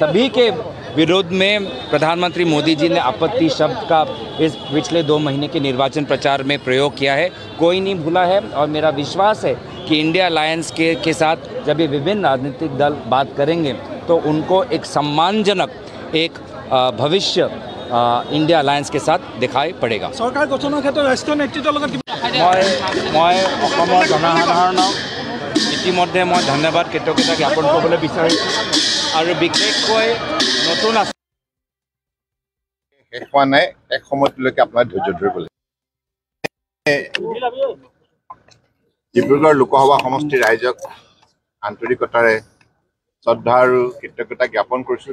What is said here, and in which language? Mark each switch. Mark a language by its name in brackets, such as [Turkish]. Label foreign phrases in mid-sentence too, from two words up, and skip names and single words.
[Hindi] सभी के विरोध में प्रधानमंत्री मोदी जी ने आपत्ति शब्द का इस पिछले 2 महीने के निर्वाचन प्रचार में प्रयोग किया है। कोई नहीं भूला है और मेरा विश्वास है कि इंडिया अलायंस के साथ जब ये विभिन्न राजनीतिक दल बात करेंगे तो उनको एक सम्मानजनक एक भविष्य इंडिया अलायंस के साथ दिखाई पड़ेगा। [Assamese] চৰকাৰ গঠনৰ ক্ষেত্ৰত ৰাষ্ট্ৰীয় নেতৃত্বৰ লগত মই অসমৰ জনসাধাৰণক ইতিমধ্যে মই ধন্যবাদ কৃতজ্ঞতা জ্ঞাপন কৰিবলৈ বিচাৰিছোঁ আৰু বিশেষকৈ নতুন শেষ হোৱা নাই, এক সময়লৈকে আপোনাৰ ধৈৰ্য ধৰিব লাগিব। ডিব্ৰুগড় লোকসভা সমষ্টিৰ ৰাইজক আন্তৰিকতাৰে শ্ৰদ্ধা আৰু কৃতজ্ঞতা জ্ঞাপন কৰিছোঁ।